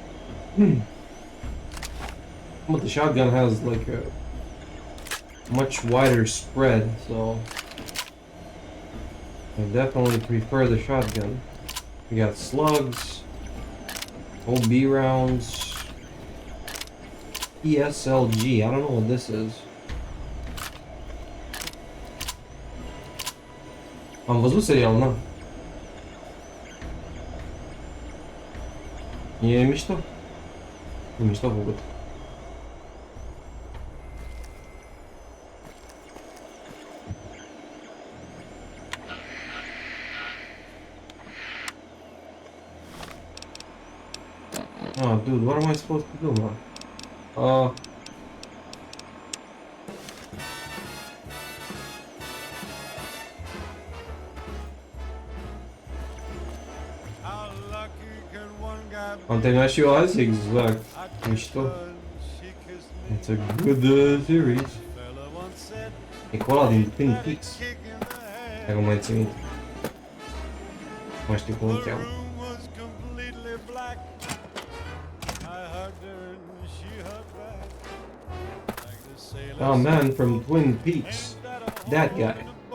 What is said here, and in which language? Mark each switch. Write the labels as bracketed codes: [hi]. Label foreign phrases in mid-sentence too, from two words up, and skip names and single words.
[en] But the shotgun has like a much wider spread, so I definitely prefer the shotgun. We got slugs, OB rounds, ESLG, I don't know what this is. [ro] Am văzut serial, na? E mișto? E mișto făcut. [en] Oh, dude, what am I supposed to do, man? [ro] Am terminat și eu azi, exact. Mișto. [en] It's a good series. [ro] E cu ăla din Twin Peaks. Dacă mai țin minte. Nu mai știu cum îl cheamă. [en] Oh man, from Twin Peaks. That guy.